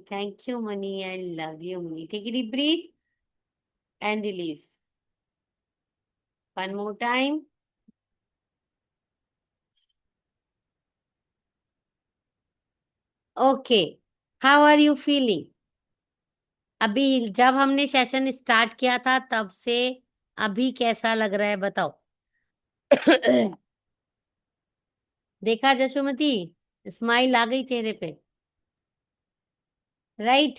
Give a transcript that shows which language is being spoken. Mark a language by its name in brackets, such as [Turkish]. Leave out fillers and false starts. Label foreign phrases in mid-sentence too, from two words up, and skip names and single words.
[English] Thank you, money. I love you, money. Take a deep breath and release. One more time. Okay. How are you feeling? [Hindi] अभी जब हमने सेशन स्टार्ट किया था तब से अभी कैसा लग रहा है बताओ। देखा जशोमती, स्माइल आ गई चेहरे पे, राइट?